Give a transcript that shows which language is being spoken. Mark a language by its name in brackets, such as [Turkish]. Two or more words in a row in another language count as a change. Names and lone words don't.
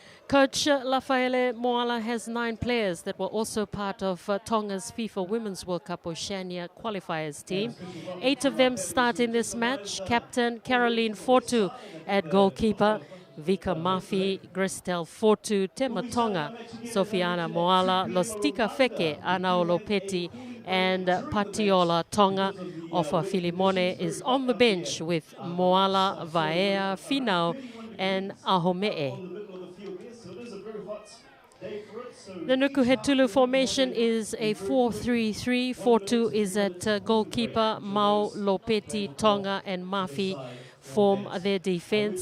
[English] Coach Raffaele Moala has 9 players that were also part of Tonga's FIFA Women's World Cup Oceania qualifiers team. 8 of them start in this match. Captain Caroline Fortu at goalkeeper, Vika Mafi, Gristel Fortu, Tema Tonga, Sofiana Moala, Lostika Feke, Anao Lopeti, and Patiola Tonga. Ofa Filimone is on the bench with Moala, Vaea, Finau, and Ahomee. The Nukuhetulu formation is a 4-3-3. 4-2 is at goalkeeper. Mau, Lopeti, Tonga, and Mafi form their defense.